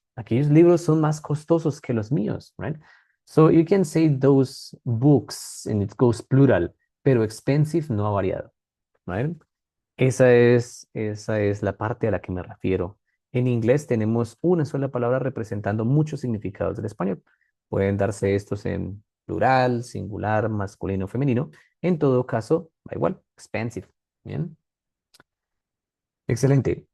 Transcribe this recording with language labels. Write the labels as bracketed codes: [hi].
[es] Aquellos libros son más costosos que los míos, [en] right? So you can say those books and it goes plural, [es] pero expensive no ha variado, [en] right? [es] Esa es la parte a la que me refiero. En inglés tenemos una sola palabra representando muchos significados del español. Pueden darse estos en plural, singular, masculino, femenino. En todo caso, da igual, expensive. Bien. Excelente.